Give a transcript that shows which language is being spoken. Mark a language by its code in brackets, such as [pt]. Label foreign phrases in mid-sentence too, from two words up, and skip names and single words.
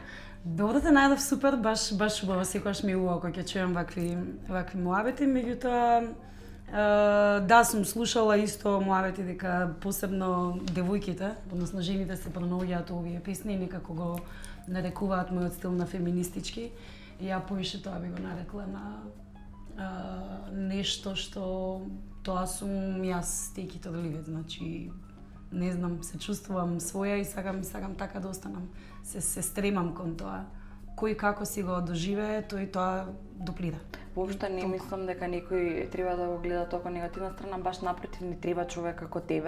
[mk] Добро те најдов, супер, баш убаво, секогаш ми е убаво кога ќе чујам вакви муабети, меѓутоа да, сум слушала исто муабети дека посебно девојките, односно жените се пронаоѓаат овие песни и некако го нарекуваат мојот стил на феминистички. И ја повише тоа би го нарекла на нешто што тоа сум јас, [en] take it or leave it, [mk] значи не знам, се чувствувам своја и сакам така да останам. Се стремам кон тоа. Кој како си го доживее, тој тоа доплида. Воопшто не мислам дека некој треба да го гледа тоа како негативна страна, баш напротив, ни треба човек како тебе.